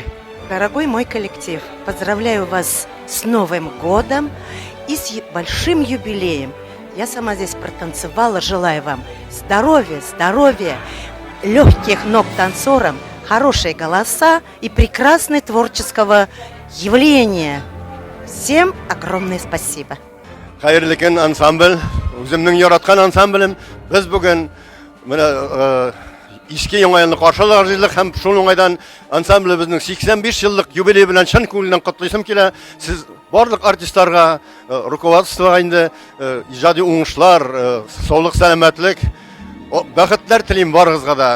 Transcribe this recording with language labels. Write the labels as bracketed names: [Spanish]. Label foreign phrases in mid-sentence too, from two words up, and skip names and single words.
[Russian] Дорогой мой коллектив, поздравляю вас с Новым годом и с большим юбилеем. Я сама здесь протанцевала, желаю вам здоровья, легких ног танцорам, хорошие голоса и прекрасного творческого явления. Всем огромное спасибо. [Tatar] Хайырлы көн ансамбль, үземнең яраткан ансамблем, без бүген менә Иске яңа елны каршылыйлык һәм шул уңайдан ансамблебезнең 85 еллык юбилей белән чын күңелдән котлыйсым килә. Сез барлык артистларга, руководствога инде иҗади уңышлар, саулык, сәламәтлек, бәхетләр телим барыгызга да.